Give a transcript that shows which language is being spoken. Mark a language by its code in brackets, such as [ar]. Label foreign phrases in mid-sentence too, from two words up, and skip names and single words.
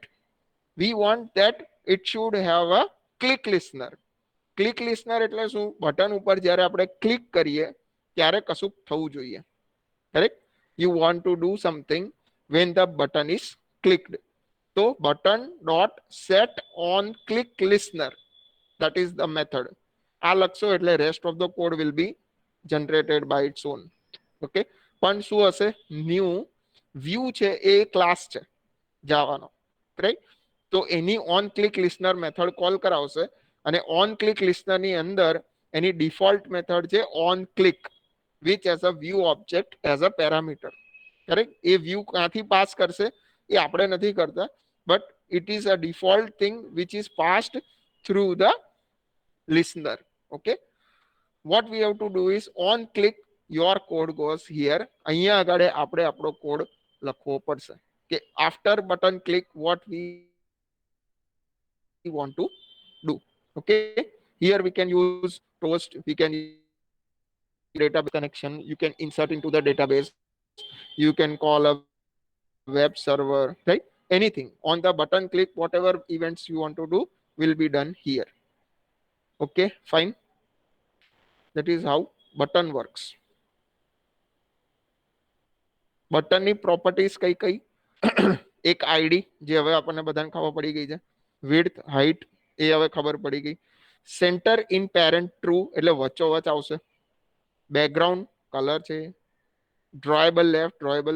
[en] We want that it should have a click listener. click listener [gu] એટલે શું? બટન ઉપર જ્યારે આપણે ક્લિક કરીએ ત્યારે કશું થવું જોઈએ. [en] Correct? You want to do something when the button is clicked. So button dot set on click listener, that is the method. [gu] આ લખશો એટલે [en] rest of the code will be generated by its own. [gu] ઓકે, પણ શું હશે? [en] new view [gu] છે એ ક્લાસ છે જાવાનો, રાઈટ? તો એની [en] on click listener method [gu] કોલ કરાવશે અને [en] on click listener [gu] ની અંદર એની [en] default method [gu] છે [en] on click which has a view object as a parameter. [gu] કરેક્ટ? એ વ્યૂ ક્યાંથી પાસ કરશે એ આપણે નથી કરતા, [en] but it is a default thing which is passed through the listener. Okay, what we have to do is on click your code goes here. [gu] અહીંયા આગળ આપણે આપણો કોડ લખવો પડશે કે [en] after button click what we want to do. Okay, here we can use toast, we can database connection, you can insert into the database, you can call a web server, right? Anything on the button click, whatever events you want to do will be done here. Okay, fine. That is how button works. [gu] બટન ની પ્રોપર્ટીઝ કઈ કઈ? એક આઈડી જે હવે આપણને બધાને ખબર પડી ગઈ છે, [en] width height [gu] એ હવે ખબર પડી ગઈ, [en] center in parent true [gu] એટલે વચ્ચોવચ આવશે, [en] background color [gu] છે, [en] drawable left drawable.